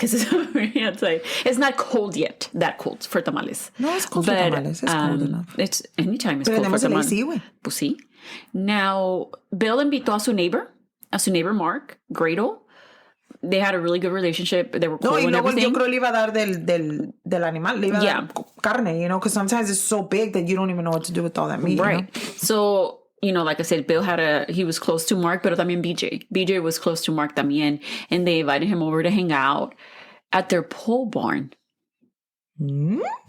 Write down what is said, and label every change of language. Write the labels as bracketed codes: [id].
[en] It's not cold yet. That cold for tamales. No, it's cold for tamales. It's cold enough. It's anytime it's cold for tamales. [es] Pues sí. [en] Now, Bill [es] invitó a su [en] neighbor Mark, Grado. They had a really good relationship. They were cool and everything. [es] Yo creo le iba a dar del animal. Le iba a dar carne, [en] because sometimes it's so big that you don't even know what to do with all that meat. Right. So like I said, Bill he was close to Mark, but también BJ. BJ was close to Mark también. And they invited him over to hang out at their pole barn. Mm?